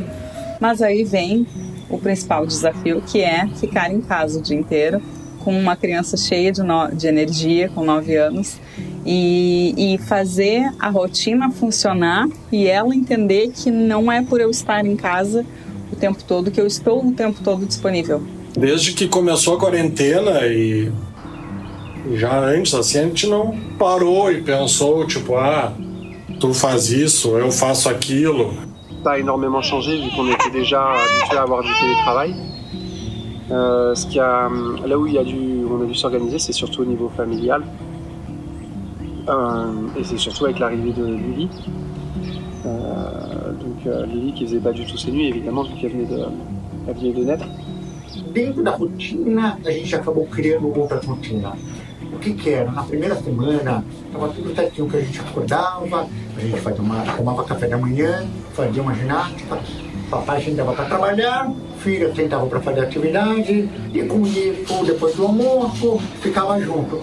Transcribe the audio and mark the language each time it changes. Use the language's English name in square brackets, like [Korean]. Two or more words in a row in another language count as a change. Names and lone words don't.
[Portuguese] Mas aí vem o principal desafio, que é ficar em casa o dia inteiro, com uma criança cheia de energia, com 9 anos, e fazer a rotina funcionar e ela entender que não é por eu estar em casa o tempo todo que eu estou o tempo todo disponível. Desde que começou a quarentena e já antes, assim, a gente não parou e pensou, tipo, tu faz isso, eu faço aquilo. [French] Ça a énormément changé vu qu'on était déjà habitué à avoir du télétravail. Là où on a dû s'organiser, c'est surtout au niveau familial. Et c'est surtout avec l'arrivée de Lily. Lily qui faisait pas du tout ses nuits, évidemment, vu qu'elle venait de naître. [Portuguese] Dentro da rotina, a gente acabou criando outra rotina. O que era? Na primeira semana, estava tudo certinho, que a gente acordava, a gente tomava café da manhã, fazia uma ginástica, papai sentava para trabalhar, filha sentava para fazer atividade, e com isso, depois do almoço, ficava junto.